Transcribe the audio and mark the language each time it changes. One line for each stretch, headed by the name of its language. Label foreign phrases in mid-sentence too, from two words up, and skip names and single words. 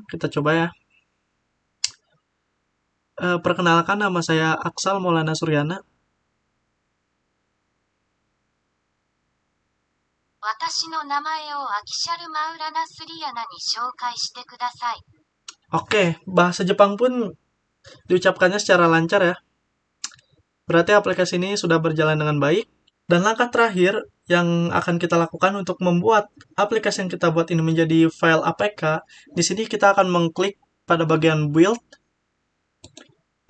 Indonesian: Kita coba ya. Perkenalkan, nama saya Aksal Maulana Suryana.
Japanese: 私の名前をアキシャルマウラナスリアナに紹介してください。
Indonesian: Oke, bahasa Jepang pun diucapkannya secara lancar ya. Berarti aplikasi ini sudah berjalan dengan baik. Dan langkah terakhir yang akan kita lakukan untuk membuat aplikasi yang kita buat ini menjadi file APK, di sini kita akan mengklik pada bagian build.